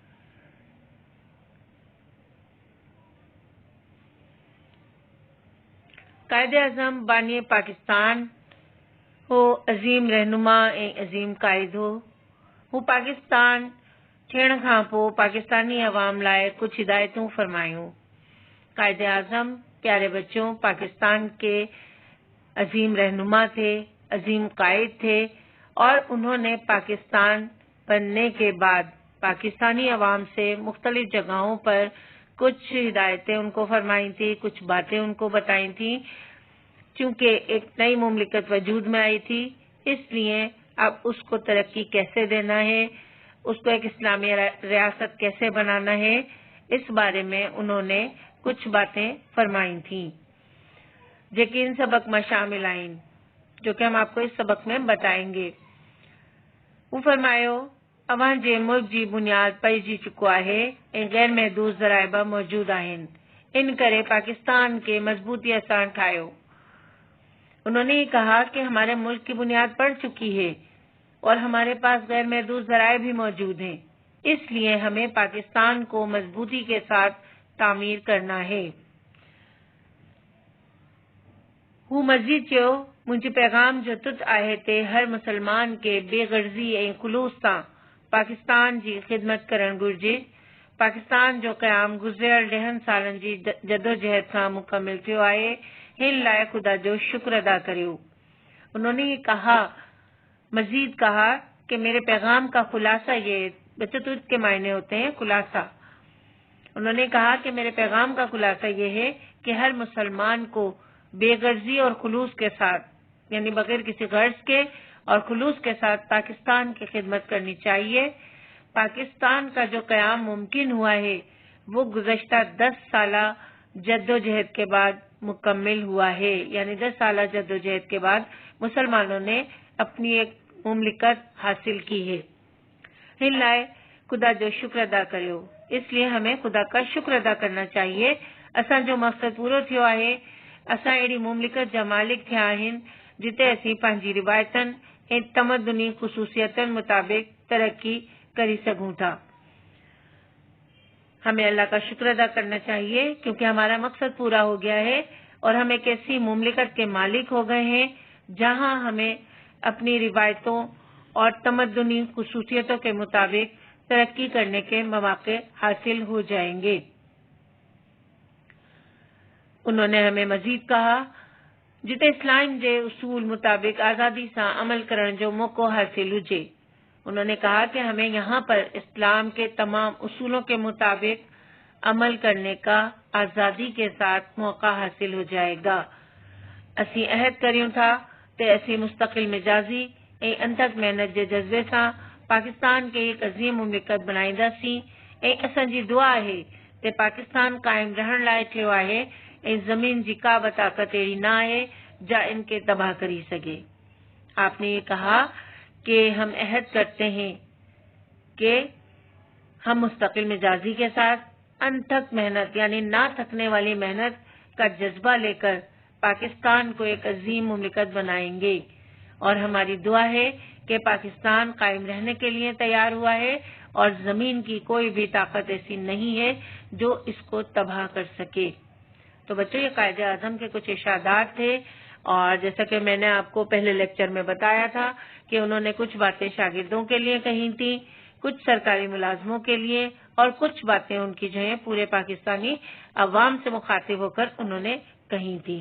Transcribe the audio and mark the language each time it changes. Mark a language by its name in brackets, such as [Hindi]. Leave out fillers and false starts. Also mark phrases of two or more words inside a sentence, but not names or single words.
[Sindhi] कायदे आज़म बानी पाकिस्तान हो अज़ीम रहनुमा ऐं अज़ीम काइद हो। हू पाकिस्तान थियण खां पोइ पाकिस्तानी अवाम लाइ कुछ हिदायतूं फरमायूं। [Urdu] قائد اعظم پیارے بچوں پاکستان کے عظیم رہنما تھے، عظیم قائد تھے اور انہوں نے پاکستان بننے کے بعد پاکستانی عوام سے مختلف جگہوں پر کچھ ہدایتیں ان کو فرمائی تھی، کچھ باتیں ان کو بتائی تھی. چونکہ ایک نئی مملکت وجود میں آئی تھی، اس لیے اب اس کو ترقی کیسے دینا ہے، اس کو ایک اسلامی ریاست کیسے بنانا ہے، اس بارے میں انہوں نے کچھ باتیں فرمائی تھی جو کہ ان سبق میں شامل آئن، جو کہ ہم آپ کو اس سبق میں بتائیں گے. [Sindhi] वो फरमायो अवां जे मुल्क जी बुनियाद पइजी चुको आहे ऐं गैर महदूद ज़राइबा मौजूद आहिनि, इन करे पाकिस्तान के मजबूती सां ठाहियो। [Urdu] انہوں نے یہ کہا کہ ہمارے ملک کی بنیاد پڑ چکی ہے اور ہمارے پاس غیر محدود ذرائع بھی موجود ہیں، اس لیے ہمیں پاکستان کو مضبوطی کے ساتھ تعمیر کرنا ہے. [Sindhi] हू मज़ीद चयो, मुंहिंजे पैगाम जो तुत आहे ते हर मुसलमान के बेगर्ज़ी ऐं खुलूस सां पाकिस्तान जी ख़िदमत करणु घुर्जे। पाकिस्तान जो क़याम गुज़िरियल 10 सालनि जी जदोजहद खां मुकमिल थियो आहे, हिन लाइ खुदा जो शुक्र अदा करियो। [Urdu] انہوں نے یہ کہا، مزید کہا کہ میرے پیغام کا خلاصہ یہ، بچوں تت کے معنی ہوتے ہیں خلاصہ. انہوں نے کہا کہ میرے پیغام کا خلاصہ یہ ہے کہ ہر مسلمان کو بےغرضی اور خلوص کے ساتھ، یعنی بغیر کسی غرض کے اور خلوص کے ساتھ پاکستان کی خدمت کرنی چاہیے. پاکستان کا جو قیام ممکن ہوا ہے وہ گزشتہ 10 سالہ جدوجہد کے بعد مکمل ہوا ہے، یعنی 10 سالہ جدوجہد کے بعد مسلمانوں نے اپنی ایک مملکت حاصل کی ہے. [Sindhi] हिन लाइ खुदा जो शुक्र अदा करियो, [Urdu] اس لیے ہمیں خدا کا شکر ادا کرنا چاہیے. [Sindhi] असांजो मक़सद पूरो थियो आहे। असां अहिड़ी मुमलिकत जा मालिक थिया आहिनि जिते असीं पंहिंजी रिवायतनि ऐं तमदुनी ख़ुसूसियतनि मुताबिक़ तरक्की करी सघूं था। [Urdu] ہمیں اللہ کا شکر ادا کرنا چاہیے کیونکہ ہمارا مقصد پورا ہو گیا ہے اور ہم ایک ایسی مملکت کے مالک ہو گئے ہیں جہاں ہمیں اپنی روایتوں اور تمدنی خصوصیتوں کے مطابق ترقی کرنے کے موقعے حاصل ہو جائیں گے. انہوں نے ہمیں مزید کہا, [Sindhi] जिते इस्लाम जे उसूल मुताबिक आज़ादी से अमल करण जो मौको हासिल हुजे। [Urdu] انہوں نے کہا کہ ہمیں یہاں پر اسلام کے تمام اصولوں کے مطابق عمل کرنے کا آزادی کے ساتھ موقع حاصل ہو جائے گا. [Sindhi] असीं अहद करियूं था ते असीं मुस्तकिल मिजाजी ऐं अंथक मेहनत जे जज्बे सां पाकिस्तान के एक अज़ीम मुमलिकत बनाईंदासीं ऐं असांजी दुआ आहे ते पाकिस्तान कायम रहण लाइ थियो आहे ऐं ज़मीन जी का बि ताक़त अहिड़ी न आहे जा इनके तबाह करी सके। [Urdu] آپ نے یہ کہا کہ ہم عہد کرتے ہیں کہ ہم مستقل مزاجی کے ساتھ انتھک محنت یعنی نہ تھکنے والی محنت کا جذبہ لے کر پاکستان کو ایک عظیم مملکت بنائیں گے اور ہماری دعا ہے کہ پاکستان قائم رہنے کے لیے تیار ہوا ہے اور زمین کی کوئی بھی طاقت ایسی نہیں ہے جو اس کو تباہ کر سکے۔ تو بچوں یہ قائد اعظم کے کچھ ارشادات تھے، اور جیسا کہ میں نے آپ کو پہلے لیکچر میں بتایا تھا کہ انہوں نے کچھ باتیں شاگردوں کے لیے کہی تھی، کچھ سرکاری ملازموں کے لیے، اور کچھ باتیں ان کی جو ہیں پورے پاکستانی عوام سے مخاطب ہو کر انہوں نے کہی تھی۔